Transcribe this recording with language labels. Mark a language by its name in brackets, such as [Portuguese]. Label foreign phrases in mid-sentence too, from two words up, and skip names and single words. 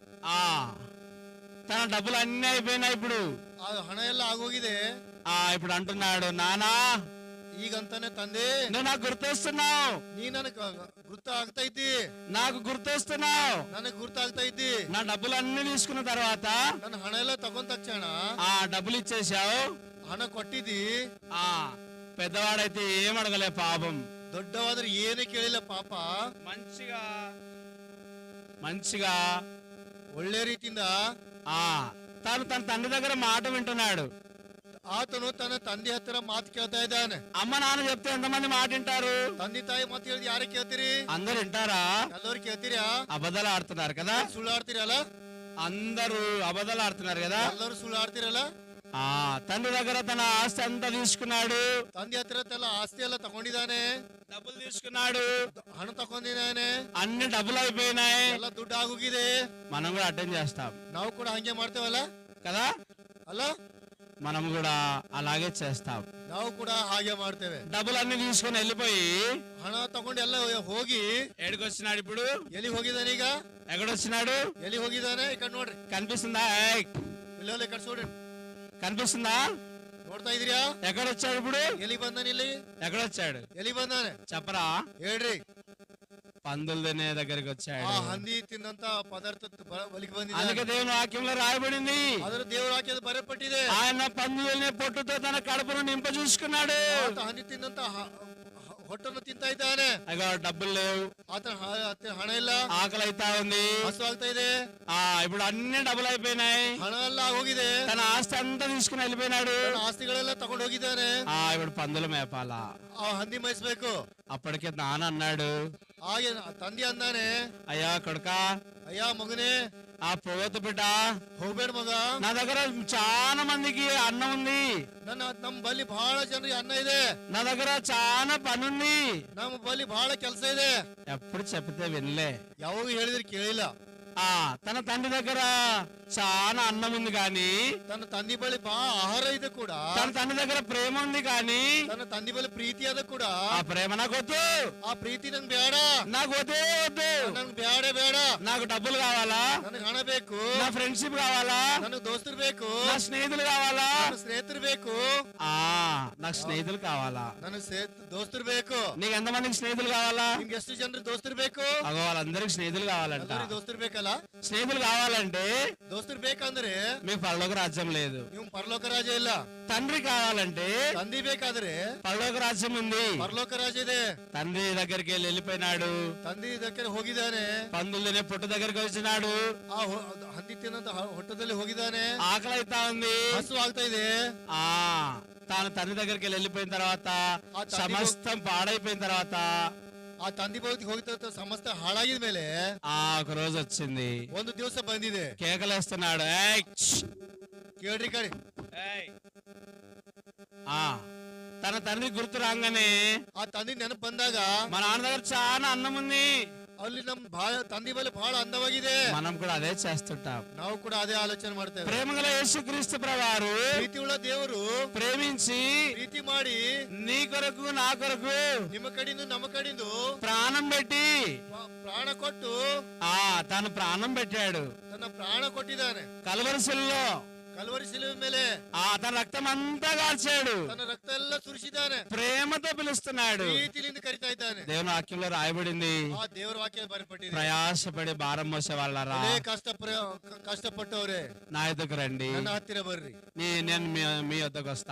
[Telugu] తన డబ్బులు అన్ని అయిపోయినాయి. ఇప్పుడు [Kannada] ಹಣ ಎಲ್ಲ ಆಗೋಗಿದೆ. [Telugu] ఇప్పుడు అంటున్నాడు, నానా [Kannada] ಈಗಂತಾನೆ ತಂದೆ, [Telugu] నువ్వు నాకు గుర్తొస్తున్నావు, [Kannada] ನೀ ನನಗ್ ಗುರ್ತ ಆಗ್ತಾ ಇದ್ದಿ. [Telugu] నాకు గుర్తొస్తున్నావు, [Kannada] ನನಗ್ ಗುರ್ತ ಆಗ್ತಾ ಇದ್ದಿ. [Telugu] నా డబ్బులు అన్ని తీసుకున్న తర్వాత [Kannada] ನನ್ನ ಹಣ ಎಲ್ಲ ತಗೊಂಡ ತಕ್ಷಣ [Telugu] డబ్బులు ఇచ్చేసావు, [Kannada] ಹಣ ಕೊಟ್ಟಿದ್ದಿ. [Telugu] పెద్దవాడైతే ఏం అడగలే పాపం. [Kannada] ದೊಡ್ಡವಾದ್ರೆ ಏನೇ ಕೇಳಿಲ್ಲ ಪಾಪ. [Telugu] మంచిగా [Kannada] ಒಳ್ಳೆ ರೀತಿಯಿಂದ [Telugu] తను తన తండ్రి దగ్గర మాట వింటున్నాడు. [Kannada] ಆತನು ತನ್ನ ತಂದೆ ಹತ್ತಿರ ಮಾತು ಕೇಳ್ತಾ ಇದ್ದಾನೆ. [Telugu] అమ్మ నాన్న చెప్తే ఎంతమంది మాట వింటారు? [Kannada] ತಂದೆ ತಾಯಿ ಮಾತು ಹೇಳಿದ್ ಯಾರೇ ಕೇಳ್ತೀರಿ? [Telugu] అందరు వింటారా? [Kannada] ಎಲ್ಲರೂ ಕೇಳ್ತೀರಾ? [Telugu] అబద్ధాలు ఆడుతున్నారు కదా, [Kannada] ಸುಳ್ಳು ಆಡ್ತೀರಲ್ಲ. [Telugu] అందరూ అబద్ధాలు ఆడుతున్నారు కదా, [Kannada] ಎಲ್ಲರೂ ಸುಳ್ಳು ಆಡ್ತಿರಲ್ಲ. [Telugu] తండ్రి దగ్గర తన ఆస్తి అంతా తీసుకున్నాడు. [Kannada] ತಂದೆ ಹತ್ತಿರ ಆಸ್ತಿ ಎಲ್ಲ ತಗೊಂಡಿದ್ದಾನೆ. [Telugu] డబ్బులు తీసుకున్నాడు, [Kannada] ಹಣ ತಗೊಂಡಿದ್ದಾನೆ. [Telugu] అన్ని డబ్బులు అయిపోయినాయి. [Kannada] ಎಲ್ಲ ದುಡ್ಡು ಆಗೋಗಿದೆ. [Telugu] మనం కూడా అటెండ్ చేస్తాం. [Kannada] ನಾವು ಕೂಡ ಹಂಗೆ ಮಾಡ್ತೇವಲ್ಲ [Telugu] కదా, [Kannada] ಅಲ್ಲ? [Telugu] మనం కూడా అలాగే చేస్తాం. [Kannada] ನಾವು ಕೂಡ ಹಾಗೆ ಮಾಡ್ತೇವೆ. [Telugu] డబ్బులన్నీ తీసుకుని వెళ్ళిపోయి [Kannada] ಹಣ ತಗೊಂಡು ಎಲ್ಲ ಹೋಗಿ [Telugu] ఎక్కడికి వచ్చినాడు? ఇప్పుడు [Kannada] ಎಲ್ಲಿ ಹೋಗಿದ್ದಾನೆ? ಈಗ [Telugu] ఎక్కడొచ్చినాడు? [Kannada] ಎಲ್ಲಿ ಹೋಗಿದ್ದಾನೆ? ಈ ಕಡೆ ನೋಡ್ರಿ. [Telugu] కనిపిస్తుందా? [Kannada] ಇಲ್ಲೇ ಕಡೆ చూడండి. [Telugu] కనిపిస్తుందా? [Kannada] ನೋಡ್ತಾ ಇದೀರಾ? [Telugu] ఎక్కడొచ్చాడు? ఇప్పుడు [Kannada] ಎಲ್ಲಿ ಬಂದಾನೆ? ಇಲ್ಲಿ [Telugu] ఎక్కడొచ్చాడు? [Kannada] ಎಲ್ಲಿ ಬಂದಾನೆ? [Telugu] చెప్పరా? [Kannada] ಹೇಳ್ರಿ. [Telugu] పందులు తినే దగ్గరికి వచ్చాడు. [Kannada] ಹಂದಿ ತಿಂದಂತ ಪದಾರ್ಥ ಬಲಿಗೆ ಬಂದಿದೆ. [Telugu] అందుకే దేవుని వాక్యంలో రాయబడింది, [Kannada] ಅದರ ದೇವರ ವಾಕ್ಯದ ಬರೆಯಲ್ಪಟ್ಟಿದೆ. [Telugu] ఆయన పందులని పొట్టుతో తన కడుపును నింప చూసుకున్నాడు. [Kannada] ಹಂದಿ ತಿಂದಂತ ಹೊಟ್ಟನ್ನು ತಿಂತಾ ಇದ್ದಾನೆ. [Telugu] డబ్బులు లేవు, [Kannada] ಹಣ ಇಲ್ಲ, [Telugu] ఆకలి అయితా ఉంది, [Kannada] ಹಸು ಆಗ್ತಾ ಇದೆ. [Telugu] ఇప్పుడు అన్ని డబ్బులు అయిపోయినాయి, [Kannada] ಹಣ ಎಲ್ಲ ಹೋಗಿದೆ. [Telugu] తన ఆస్తి అంతా తీసుకుని వెళ్ళిపోయినాడు. [Kannada] ಆಸ್ತಿಗಳೆಲ್ಲ ತಗೊಂಡು ಹೋಗಿದ್ದಾನೆ. [Telugu] ఇప్పుడు పందులు మేపాలా, [Kannada] ಹಂದಿ ಮೇಯಿಸ್ಬೇಕು. [Telugu] అప్పటికే నాన్న అన్నాడు, [Kannada] ಹಾಗೆ ತಂದೆ ಅಂದಾನೆ, [Telugu] అయ్యా కొడుకా, [Kannada] ಅಯ್ಯ ಮಗನೇ, [Telugu] పోవద్దు బిడ్డ, [Kannada] ಹೋಗ್ಬೇಡ ಮಗ. [Telugu] నా దగ్గర చాలా మందికి అన్నం ఉంది, [Kannada] ನಮ್ ಬಲ್ಲಿ ಬಹಳ ಜನರಿಗೆ ಅನ್ನ ಇದೆ. [Telugu] నా దగ్గర చాలా పని ఉంది, [Kannada] ನಮ್ಮ ಬಲ್ಲಿ ಬಹಳ ಕೆಲಸ ಇದೆ. [Telugu] ఎప్పుడు చెప్తే వినలే, [Kannada] ಯಾವಾಗ ಹೇಳಿದ್ರೆ ಕೇಳಿಲ್ಲ. [Telugu] తన తండ్రి దగ్గర చాలా అన్నం ఉంది కానీ, [Kannada] ತನ್ನ ತಂದೆ ಬಳಿ ಬಹಳ ಆಹಾರ ಇದೆ ಕೂಡ, [Telugu] తన తండ్రి దగ్గర ప్రేమ ఉంది కానీ, [Kannada] ತನ್ನ ತಂದೆ ಬಳಿ ಪ್ರೀತಿ ಅದ ಕೂಡ, [Telugu] ఆ ప్రేమ నాకు వద్దు, [Kannada] ಆ ಪ್ರೀತಿ ನಂಗೆ ಬೇಡ, [Telugu] నాకు వద్దే వద్దు, [Kannada] ನಂಗೆ ಬೇಡ ಬೇಡ, [Telugu] నాకు డబ్బులు కావాలా, [Kannada] ನನಗೆ ಹಣ ಬೇಕು, [Telugu] నా ఫ్రెండ్షిప్ కావాలా, [Kannada] ನನಗೆ దోస్తులు ಬೇಕು, [Telugu] నా స్నేహితులు కావాలా, [Kannada] ನನ್ನ స్నేహితులు ಬೇಕು, [Telugu] నాకు స్నేహితులు కావాలా. [Kannada] ನನಗೆ దోస్తులు ಬೇಕು. [Telugu] నీకు ఎంతమందికి స్నేహితులు కావాలా? [Kannada] ನಿಮ್ಗೆ ಎಷ್ಟು ಜನರು దోస్తులు ಬೇಕು? [Telugu] అగో వాళ్ళందరికి స్నేహితులు కావాలంట. [Kannada] ಎಲ್ಲರಿಗೂ దోస్తులు ಬೇಕಲ್ಲ? [Telugu] స్నేహితులు కావాలంటే [Kannada] దోస్తులు ಬೇಕಂದ್ರೆ [Telugu] మీకు పరలోక రాజ్యం లేదు. [Kannada] ನೀವು ಪರಲೋಕ ರಾಜ್ಯ ಇಲ್ಲ. [Telugu] తండ్రి కావాలంటే [Kannada] ತಂದೆ ಬೇಕಾದ್ರೆ [Telugu] పరలోక రాజ్యం ఉంది. [Kannada] ಪರಲೋಕ ರಾಜ್ಯ ಇದೆ. [Telugu] తండ్రి దగ్గరికి వెళ్ళిపోయినాడు, [Kannada] ತಂದೆ ಇದಕ್ಕೆ ಹೋಗಿದ್ದಾನೆ, [Telugu] పందులు తినే పుట్ట దగ్గరికి వచ్చినాడు, [Kannada] ಆ ಹಂದಿ ತಿನ್ನಂತ ಹೊಟ್ಟದಲ್ಲಿ ಹೋಗಿದ್ದಾನೆ, [Telugu] ఆకలి అయితా ఉంది, [Kannada] ಹಸು ಆಗ್ತಾ ಇದೆ. [Telugu] తాను తండ్రి దగ్గరికి వెళ్ళిపోయిన తర్వాత ఆ తండ్రి సమస్తం పాడైపోయిన తర్వాత [Kannada] ಆ ತಂದೆ ಬಳಿ ಹೋಗಿದ್ದ ಸಮಸ್ತ ಹಾಳಾಗಿದ ಮೇಲೆ [Telugu] ఒక రోజు వచ్చింది, [Kannada] ಒಂದು ದಿವಸ ಬಂದಿದೆ. [Telugu] కేకలేస్తున్నాడు, ఏయ్ ఛ్! [Kannada] ಕೇಳ್ರಿ ಕಡೆ. [Telugu] ఏయ్! తన తండ్రి గుర్తు రాగానే [Kannada] ಆ ತಂದೆ ನೆನಪು ಬಂದಾಗ [Telugu] మా నాన్న దగ్గర చాలా అన్నం ఉంది, [Kannada] ಅಲ್ಲಿ ನಮ್ ತಂದೆ ಬಳಿ ಬಹಳ ಅಂದವಾಗಿದೆ. [Telugu] మనం కూడా అదే చేస్తుంటాం. [Kannada] ನಾವು ಕೂಡ ಅದೇ ಆಲೋಚನೆ ಮಾಡ್ತೇವೆ. [Telugu] ప్రేమగల యేసుక్రీస్తు ప్రభువారు [Kannada] ಪ್ರೀತಿ ಉಳ್ಳ ದೇವರು [Telugu] ప్రేమించి [Kannada] ಪ್ರೀತಿ ಮಾಡಿ [Telugu] నీ కొరకు నా కొరకు [Kannada] ನಿಮ್ಮ ಕಡೆಯಿಂದ ನಮ್ಮ ಕಡೆಯಿಂದ [Telugu] ప్రాణం పెట్టి [Kannada] ಪ್ರಾಣ ಕೊಟ್ಟು [Telugu] తను ప్రాణం పెట్టాడు. [Kannada] ತನ್ನ ಪ್ರಾಣ ಕೊಟ್ಟಿದ್ದಾನೆ. [Telugu] కల్వరిశిలలో [Kannada] ಕಲ್ವರಿ ಶಿಲುಬೆ ಮೇಲೆ [Telugu] తన రక్తం అంతా కాల్చాడు, [Kannada] ತನ್ನ ರಕ್ತ ಎಲ್ಲ ಸುರಿಸಿದ್ದಾನೆ, [Telugu] ప్రేమతో పిలుస్తున్నాడు. [Kannada] ಪ್ರೀತಿಯಿಂದ ಕರಿತಾ ಇದ್ದಾನೆ. [Telugu] దేవుని వాక్యంలో రాయబడింది, [Kannada] ಆ ದೇವರ ವಾಕ್ಯ ಬರೆಪಟ್ಟಿದೆ. [Telugu] ప్రయాసపడి భారం మోసే వాళ్ళరా [Kannada] ಕಷ್ಟಪಟ್ಟವ್ರೆ [Telugu] నా ఎదుకు రండి, [Kannada] ನನ್ನ ಹತ್ತಿರ ಬರ್ರಿ, [Telugu] నేను మీ వద్దకు వస్తా,